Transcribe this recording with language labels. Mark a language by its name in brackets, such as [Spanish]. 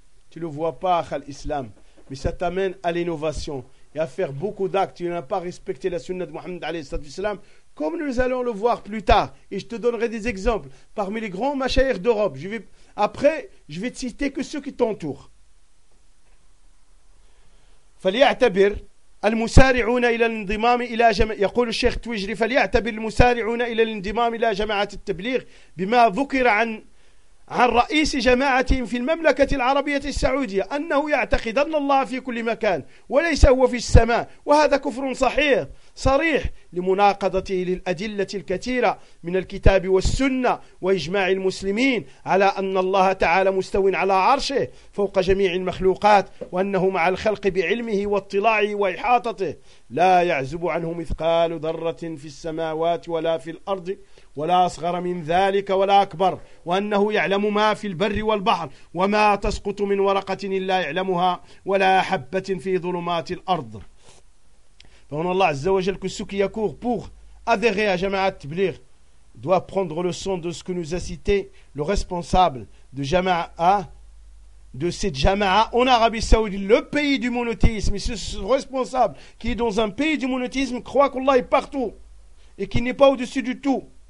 [French] Tu le vois pas, Akhal Islam, mais ça t'amène à l'innovation et à faire beaucoup d'actes. Tu n'as pas respecté la sunna de Mohammed alayhi salam, comme nous allons le voir plus tard. Et je te donnerai des exemples parmi les grands machaïrs d'Europe. Je vais te citer que ceux qui t'entourent. [Arabic] Faliyatabir. المسارعون إلى الانضمام إلى جماعة يقول الشيخ تويجري فليعتبر المسارعون إلى الانضمام إلى جماعة التبليغ بما ذكر عن عن رئيس جماعة في المملكة العربية السعودية أنه يعتقد أن الله في كل مكان وليس هو في السماء، وهذا كفر صحيح صريح لمناقضته للأدلة الكثيرة من الكتاب والسنة وإجماع المسلمين على أن الله تعالى مستوى على عرشه فوق جميع المخلوقات، وأنه مع الخلق بعلمه واطلاعه وإحاطته لا يعزب عنه مثقال ذرة في السماوات ولا في الأرض ولا أصغر من ذلك ولا أكبر، وأنه يعلم ما في البر والبحر وما تسقط من ورقة إلا يعلمها ولا حبة في ظلمات الأرض. فهنا الله عز وجل كسوكي يكور [French] pour adhérer à Jamaat Tabligh doit prendre le son de ce que nous a cité le responsable de Jamaa de cette Jamaa en Arabie Saoudite, le pays du monothéisme. Ce responsable qui est dans un pays du monothéisme croit qu'Allah est partout et qu'il n'est pas au-dessus du tout.